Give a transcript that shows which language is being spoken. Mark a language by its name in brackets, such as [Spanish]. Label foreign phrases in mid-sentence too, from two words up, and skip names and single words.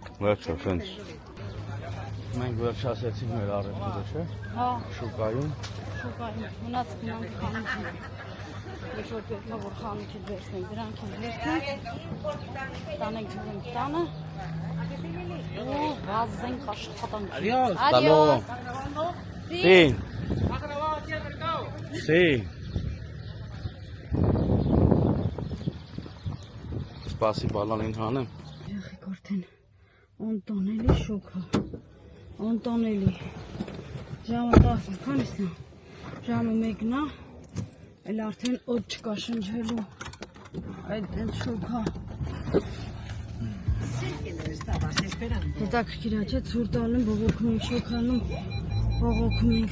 [Armenian] Վերջը, սենց։ Մենք վերջացեցինք մեր առևտուրը, չէ՞։ Հա, Շուկայում։ շուկայում մնաց գնանք խանութին։ Ես որ պետք է որ խանութից վերցնենք, դրանք են վերցնենք։ Տանենք գնանք տանը։ Ու վազենք աշխատանք։ [Spanish] Adiós. Adiós. Sí. Sí. [Armenian] Spasibo Alanին հանեմ։ Եղեք արդեն անտանելի շոկա։ Անտանելի։ Ժամը 10-ը, քանիսն է։ Ժամը 1-ն է։ Էլ արդեն օդ չկա շնչվելու։ Այդ շոկա։ Հետաքրքիր է, չէ՞, ցուրտ ալում, բողոքում ենք, շոկանում, բողոքում ենք։